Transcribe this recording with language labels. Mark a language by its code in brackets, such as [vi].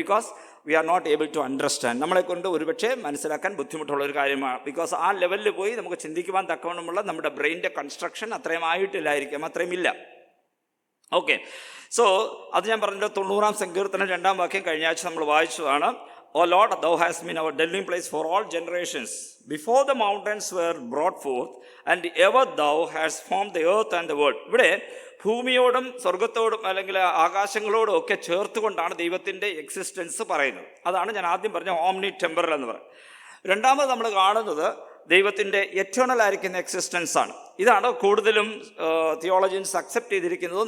[en] Because we are not able to understand. [ml] നമ്മളെക്കൊണ്ട് ഒരുപക്ഷെ മനസ്സിലാക്കാൻ ബുദ്ധിമുട്ടുള്ള ഒരു കാര്യമാണ്. ബിക്കോസ് ആ ലെവലിൽ പോയി നമുക്ക് ചിന്തിക്കുവാൻ തക്കവണ്ണമുള്ള നമ്മുടെ ബ്രെയിൻ്റെ കൺസ്ട്രക്ഷൻ അത്രയും ആയിട്ടില്ലായിരിക്കും, അത്രയും ഇല്ല. ഓക്കെ, സോ അത് ഞാൻ പറഞ്ഞത് 90-ാം സങ്കീർത്തനം 2-ാം വാക്യം കഴിഞ്ഞ ആഴ്ച നമ്മൾ വായിച്ചതാണ്. [en] O Lord, thou hast been our dwelling place for all generations. Before the mountains were brought forth, and ever thou hast formed the earth and the world. [ml] ഇവിടെ ഭൂമിയോടും സ്വർഗത്തോടും, അല്ലെങ്കിൽ ആകാശങ്ങളോടും ഒക്കെ ചേർത്തുകൊണ്ടാണ് ദൈവത്തിൻ്റെ എക്സിസ്റ്റൻസ് പറയുന്നത്. അതാണ് ഞാൻ ആദ്യം പറഞ്ഞ ഓംനി ടെമ്പറൽ എന്ന് പറയുന്നത്. രണ്ടാമത് നമ്മൾ കാണുന്നത് ദൈവത്തിൻ്റെ എറ്റേണൽ ആയിരിക്കുന്ന എക്സിസ്റ്റൻസ് ആണ്. ഇതാണ് കൂടുതലും തിയോളജിയൻസ് അക്സെപ്റ്റ് ചെയ്തിരിക്കുന്നത്.